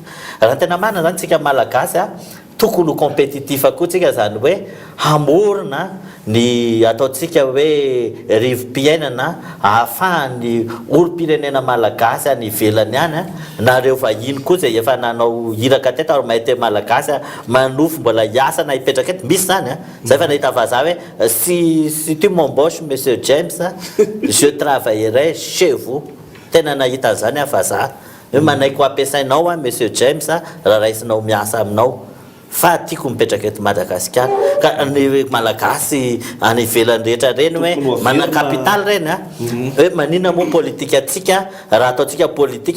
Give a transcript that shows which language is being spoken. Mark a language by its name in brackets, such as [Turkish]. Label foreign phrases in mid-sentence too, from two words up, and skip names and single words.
[Malagasy] Raha tena marina zany tsika malagasy tokony ho compétitif koa tsika, zany hoe hamorona ny ataontsika hoe rivo-piainana ahafahany olo-pirenena malagasy ny velany any na reo vahiny koa zay efa nanao hiraka teto ary mahay teny malagasy manofo mbola hiasa na hipetraka eto misy zany zay fa nahita vazaha hoe [French] si tu m'embauches monsieur James je travaillerai chez vous. [Malagasy] Tena nahita zany vazaha hoe manaiko ampiasainao monsieur James raha raisinao miasa aminao, fa tiako mipetraka eto Madagasikara. Ka ny malagasy any ivelany rehetra reny hoe mana capital reny hoe manina moa politika atsika raha ataontsika politika